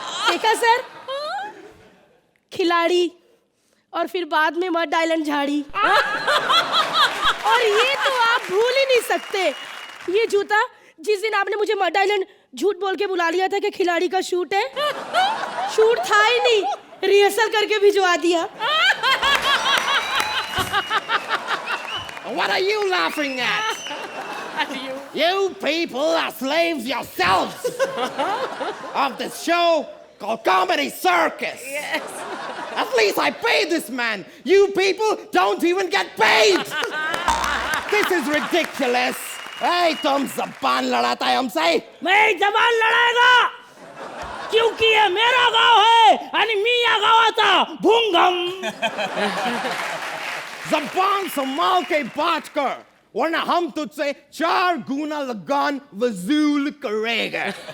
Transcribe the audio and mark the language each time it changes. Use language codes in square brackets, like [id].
[hi] देखा सर, खिलाड़ी और फिर बाद में मड आइलैंड झाड़ी। और ये तो आप भूल ही नहीं सकते, ये जूता जिस दिन आपने मुझे मड आइलैंड झूठ बोल के बुला लिया था कि खिलाड़ी का शूट है, शूट था ही नहीं, रिहर्सल करके भिजवा दिया। [en] What are you laughing at? You people are slaves yourselves of this show called Comedy Circus. Yes. At least I pay this man. You people don't even get paid. This is ridiculous. [hi] Hey, तुम ज़बान लड़ाता है हमसे? मैं ज़बान लड़ाएगा क्योंकि ये मेरा गांव है और मियां गावाता भूंगम। ज़बान संभाल के बात कर, वरना हम तुझसे 4 गुना लगान वसूल करेंगे।